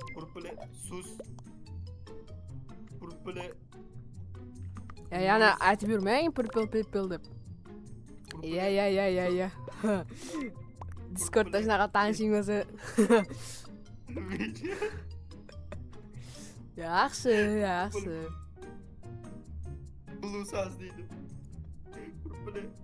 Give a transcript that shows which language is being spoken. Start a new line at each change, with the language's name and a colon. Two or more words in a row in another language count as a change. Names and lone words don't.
English: purple sus. Purple
Uzbek: Yana aytib yurmang
English: purple people
Uzbek: deb. Ya. Discordda shunaqa tanishing bo'lsa. Yaxshi.
English: Blue sas
Uzbek: deydi. Purple